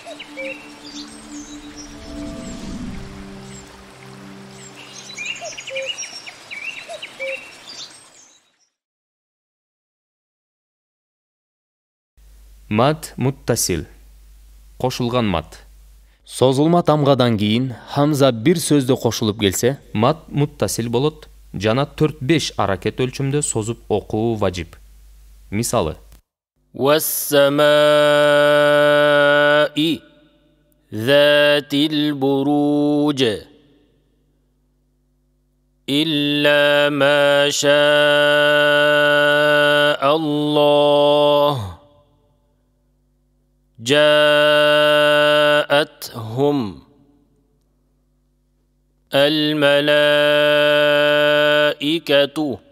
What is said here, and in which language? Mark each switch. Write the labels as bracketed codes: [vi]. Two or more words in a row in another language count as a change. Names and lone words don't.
[ky] Мад муттасил. Кошулган мад. Созулма тамгадан кийин хамза бир сөздө кошулуп келсе, мад муттасил болот жана 4-5 аракет өлчөмдө созуп окуу важип. Мисалы: [ar] والسماء ذات البروج إلا ما شاء الله جاءتهم الملائكة